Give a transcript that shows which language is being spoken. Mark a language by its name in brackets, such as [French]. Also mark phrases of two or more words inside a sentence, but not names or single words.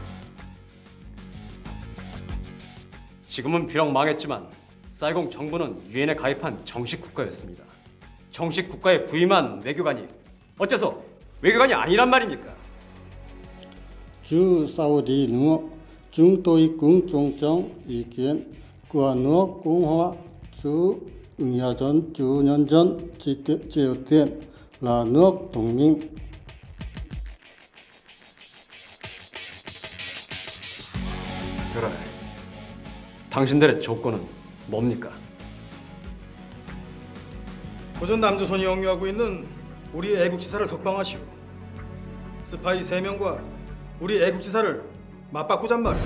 [Korean] 지금은 비록 망했지만 사이공 정부는 유엔에 가입한 정식 국가였습니다. 정식 국가에 부임한 외교관이 어째서 외교관이 아니란 말입니까? 주 사우디 [Vietnamese] nước chúng tôi cũng tôn trọng ý kiến của nước Cộng hòa Chủ nghĩa Dân chủ nhân dân Triều Tiên là nước đồng minh. [Korean] 그래. 당신들의 조건은 뭡니까? 고전 남조선이 역류하고 있는 우리 애국지사를 석방하시오. 스파이 3명과 우리 애국지사를 맞바꾸잔 말이오.